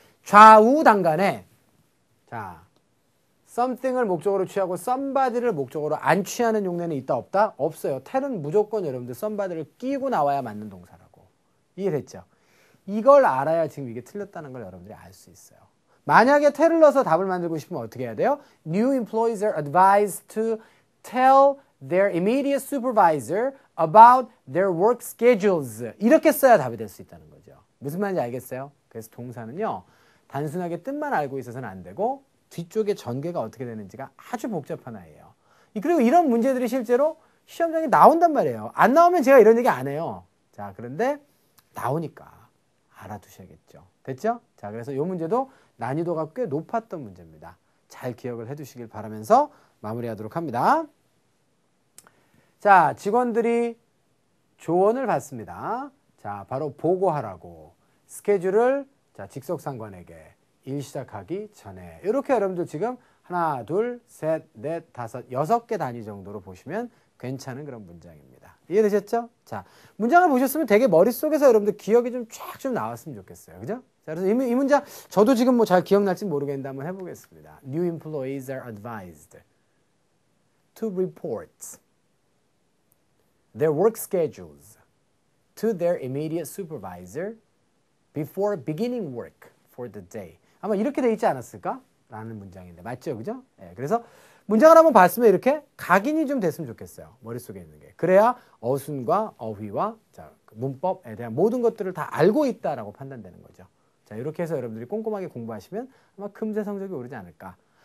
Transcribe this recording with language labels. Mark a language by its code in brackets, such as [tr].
[ko] 좌우 단간에 자 something을 목적으로 취하고 somebody를 목적으로 안 취하는 용례는 있다 없다? 없어요. tell은 무조건 여러분들 somebody를 끼고 나와야 맞는 동사라고. 이해됐죠? 이걸 알아야 지금 이게 틀렸다는 걸 여러분들이 알 수 있어요. 만약에 tell을 넣어서 답을 만들고 싶으면 어떻게 해야 돼요? [en] New employees are advised to tell their immediate supervisor about their work schedules. [ko] 이렇게 써야 답이 될 수 있다는 거죠. 무슨 말인지 알겠어요? 그래서 동사는요. 단순하게 뜻만 알고 있어서는 안 되고 뒤쪽에 전개가 어떻게 되는지가 아주 복잡한 아이예요. 그리고 이런 문제들이 실제로 시험장에 나온단 말이에요. 안 나오면 제가 이런 얘기 안 해요. 자, 그런데 나오니까 알아두셔야겠죠. 됐죠? 자, 그래서 이 문제도 난이도가 꽤 높았던 문제입니다. 잘 기억을 해두시길 바라면서 마무리하도록 합니다. 자, 직원들이 조언을 받습니다. 자, 바로 보고하라고. 스케줄을 자, 직속상관에게 일 시작하기 전에. 이렇게 여러분들 지금 하나, 둘, 셋, 넷, 다섯, 6개 단위 정도로 보시면 괜찮은 그런 문장입니다. 이해되셨죠? 자, 문장을 보셨으면 되게 머릿속에서 여러분들 기억이 좀 쫙 좀 나왔으면 좋겠어요. 그죠? 자, 그래서 이 문장, 저도 지금 뭐 잘 기억날지 모르겠는데 한번 해보겠습니다. [en] New employees are advised to report their work schedules to their immediate supervisor before beginning work for the day. [ko] 아마 이렇게 돼 있지 않았을까? 라는 문장인데. 맞죠? 그죠? 네, 그래서 문장을 한번 봤으면 이렇게 각인이 좀 됐으면 좋겠어요. 머릿속에 있는 게. 그래야 어순과 어휘와 자, 문법에 대한 모든 것들을 다 알고 있다라고 판단되는 거죠. 자, 이렇게 해서 여러분들이 꼼꼼하게 공부하시면 아마 금세 성적이 오르지 않을까.